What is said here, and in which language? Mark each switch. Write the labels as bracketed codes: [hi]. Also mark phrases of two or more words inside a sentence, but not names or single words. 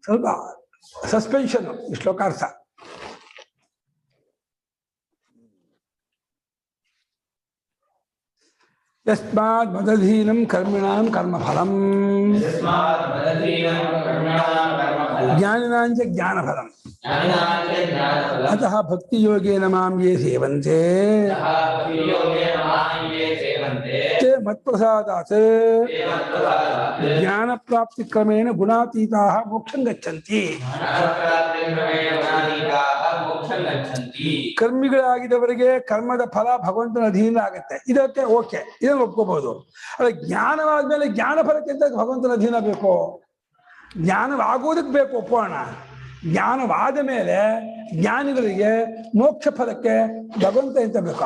[kn] ಸ್ವಲ್ಪ ಸಸ್ಪೆನ್ಷನ್ ಈ ಶ್ಲೋಕಾರ್ಥ. [sa] ಯಸ್ಮಾತ್ ಮದಧೀನಂ ಕರ್ಮಿಣಾಂ ಕರ್ಮಫಲಂ ಜ್ಞಾನಿನಾಂಚ ಜ್ಞಾನಫಲಂ ಅತಃ ಭಕ್ತಿಯೋಗೇನ ಮಾಂ ಯೇ ಸೇವಂತೆ ತೇ ಮತ್ಪ್ರಸಾದಾತ್ ಜ್ಞಾನ ಪ್ರಾಪ್ತಿ ಕ್ರಮೇಣ ಗುಣಾತೀತಾಃ ಮೋಕ್ಷಂ ಗಚ್ಚಂತಿ. [kn] ಕರ್ಮಿಗಳಾಗಿದ್ದವರಿಗೆ ಕರ್ಮದ ಫಲ ಭಗವಂತನ ಅಧೀನ ಆಗುತ್ತೆ, ಇದಕ್ಕೆ ಓಕೆ, ಇದನ್ನು ಒಪ್ಕೋಬಹುದು. ಅದೇ ಜ್ಞಾನವಾದ್ಮೇಲೆ ಜ್ಞಾನ ಫಲಕ್ಕಿಂತ ಭಗವಂತನ ಅಧೀನ ಬೇಕು, ಜ್ಞಾನವಾಗೋದಕ್ಕೆ ಬೇಕು, ಒಪ್ಪೋಣ. ಜ್ಞಾನವಾದ ಮೇಲೆ ಜ್ಞಾನಿಗಳಿಗೆ ಮೋಕ್ಷ ಫಲಕ್ಕೆ ಭಗವಂತ ಎಂತ ಬೇಕಾ?